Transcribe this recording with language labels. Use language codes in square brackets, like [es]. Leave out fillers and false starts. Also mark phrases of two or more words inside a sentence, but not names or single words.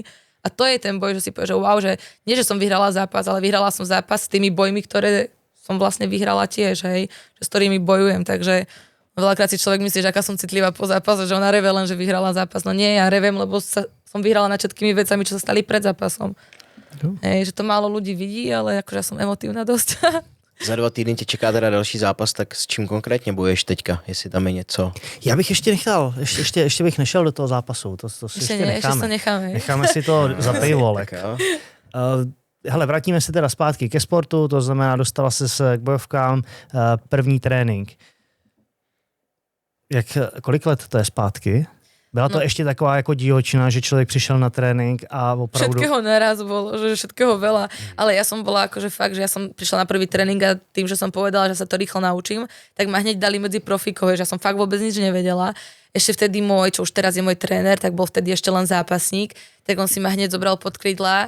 [sk] A to je ten boj, že si povie, že wow, že nie, že som vyhrala zápas, ale vyhrala som zápas s tými bojmi, ktoré som vlastne vyhrala tiež, hej, že s ktorými bojujem, takže veľakrát si človek myslí, že aká som citlivá po zápase, že ona reve len, že vyhrala zápas. No nie, ja revem, lebo som vyhrala nad všetkými vecami, čo sa stali pred zápasom. Hej, že to málo ľudí vidí, ale akože ja som emotívna dosť. [cs] Za 2 týdny tě čeká teda další zápas, tak s čím konkrétně bojuješ teďka, jestli tam je něco? Já bych ještě nechal, ještě bych nešel do toho zápasu, to si ještě necháme. Ještě necháme. Necháme si to za paywallek. Hele, vrátíme se teda zpátky ke sportu, to znamená, dostala se k bojovkám, první trénink. Kolik let to je zpátky? Byla to ešte taková jako divočina, že [sk] človek prišiel [cs] na trénink a opravdu... [sk] Všetkého naraz bolo, že všetkého veľa, ale ja som bola akože fakt, že ja som prišla na prvý tréning a tým, že som povedala, že sa to rýchlo naučím, tak ma hneď dali medzi profíkov, že ja som fakt vôbec nič nevedela. Ešte vtedy čo už teraz je môj tréner, tak bol vtedy ešte len zápasník, tak on si ma hneď zobral pod krídla.